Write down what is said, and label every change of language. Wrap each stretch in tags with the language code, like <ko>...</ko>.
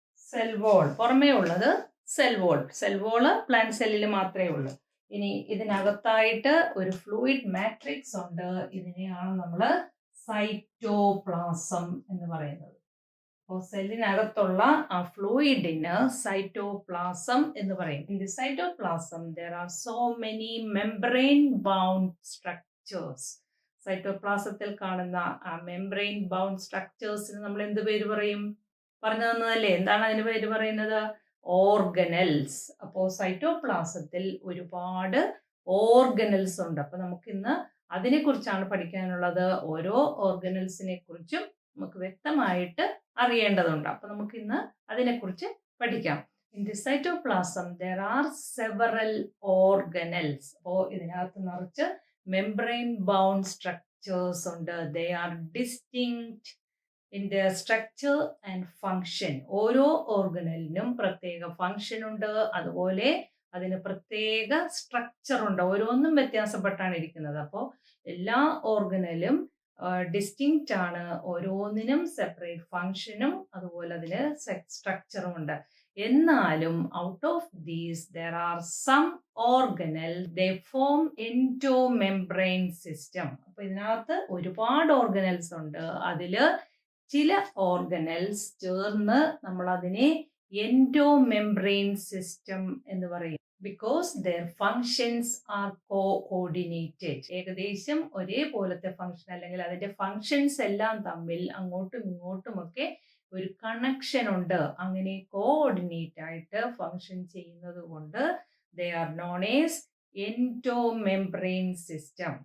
<ml>Cell wall പുറമേ ഉള്ളത് cell wall. Cell wall plant സെല്ലിൽ മാത്രമേ ഉള്ളൂ. ഇനി ഇതിനകത്തായിട്ട് ഒരു ഫ്ലൂയിഡ് മാട്രിക്സ് ഉണ്ട്. ഇതിനെയാണ് നമ്മൾ സൈറ്റോപ്ലാസം എന്ന് പറയുന്നത്. അപ്പോൾ സെല്ലിനകത്തുള്ള ആ ഫ്ലൂയിഡിന് സൈറ്റോപ്ലാസം എന്ന് പറയും.</ml> <en>In the cytoplasm there are so many membrane bound structures.</en> <ml>സൈറ്റോപ്ലാസത്തിൽ കാണുന്ന ആ മെംബ്രെയിൻ ബൗണ്ട് സ്ട്രക്ചേഴ്സിന് നമ്മൾ എന്ത് പേര് പറയും? പറഞ്ഞു തന്നതല്ലേ. എന്താണ് അതിന് പേര് പറയുന്നത്? ഓർഗനൽസ്. അപ്പോൾ സൈറ്റോപ്ലാസത്തിൽ ഒരുപാട് ഓർഗനൽസ് ഉണ്ട്. അപ്പോൾ നമുക്കിന്ന് അതിനെക്കുറിച്ചാണ് പഠിക്കാനുള്ളത്. ഓരോ ഓർഗനൽസിനെ കുറിച്ചും നമുക്ക് വ്യക്തമായിട്ട് അറിയേണ്ടതുണ്ട്. അപ്പോൾ നമുക്കിന്ന് അതിനെക്കുറിച്ച് പഠിക്കാം.</ml> <en>In the cytoplasm there are several organelles.</en> <ml>അപ്പോൾ ഇതിനകത്ത് നിറച്ച് മെംബ്രെയിൻ ബൗണ്ട് സ്ട്രക്ചേഴ്സ് ഉണ്ട്.</ml> <en>They are distinct in their structure and function.</en> <ml>ഓരോ ഓർഗനലിനും പ്രത്യേക ഫങ്ഷൻ ഉണ്ട്. അതുപോലെ അതിന് പ്രത്യേക സ്ട്രക്ചർ ഉണ്ട്. ഓരോന്നും വ്യത്യാസപ്പെട്ടാണ് ഇരിക്കുന്നത്. അപ്പോൾ എല്ലാ ഓർഗനലും ഡിസ്റ്റിങ്ക്റ്റ് ആണ്. ഓരോന്നിനും സെപ്പറേറ്റ് ഫങ്ഷനും അതുപോലെ അതിന് സ്ട്രക്ചറും ഉണ്ട്. എന്നാലും</ml> <en>Out of these there are some organelles, they form endomembrane system.</en> <ml>അപ്പോൾ ഇതിനകത്ത് ഒരുപാട് ഓർഗനൽസ് ഉണ്ട്. അതില് ചില ഓർഗനൽസ് ചേർന്ന് നമ്മൾ അതിനെ എൻഡോമെംബ്രെയിൻ സിസ്റ്റം എന്ന് പറയും.</ml> <en>Because their functions are coordinated.</en> <ml>ഏകദേശം ഒരേപോലത്തെ ഫങ്ഷൻ അല്ലെങ്കിൽ അതിന്റെ ഫങ്ഷൻസ് എല്ലാം തമ്മിൽ അങ്ങോട്ടും ഇങ്ങോട്ടുമൊക്കെ ഒരു കണക്ഷൻ ഉണ്ട്. അങ്ങനെ കോഓർഡിനേറ്റ് ആയിട്ട് ഫങ്ഷൻ ചെയ്യുന്നത് കൊണ്ട്</ml> <en>they are known as endomembrane system.</en>